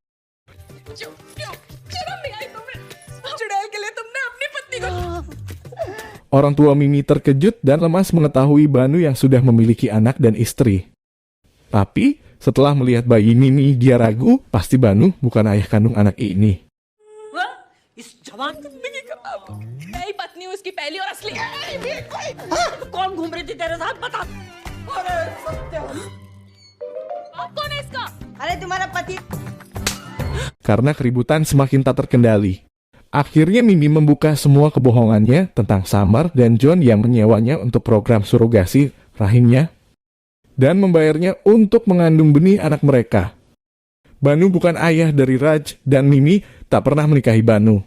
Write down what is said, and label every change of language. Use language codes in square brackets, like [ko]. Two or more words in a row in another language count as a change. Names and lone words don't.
[id] Orang tua Mimi terkejut dan lemas mengetahui Banu yang sudah memiliki anak dan istri. Tapi setelah melihat bayi Mimi, dia ragu, pasti Banu bukan ayah kandung anak ini. [hi] इस जवान जिंदगी खराब मैं ही पत्नी हूँ उसकी पहली और असली तो कौन घूम रही थी तेरे साथ बता अरे सत्या कौन है इसका अरे तुम्हारा पति [id] Karena keributan semakin tak terkendali. Akhirnya Mimi membuka semua kebohongannya tentang Samar dan John yang menyewanya untuk program surogasi rahimnya dan membayarnya untuk mengandung benih anak mereka. Banu bukan ayah dari Raj dan Mimi tak pernah menikahi Banu.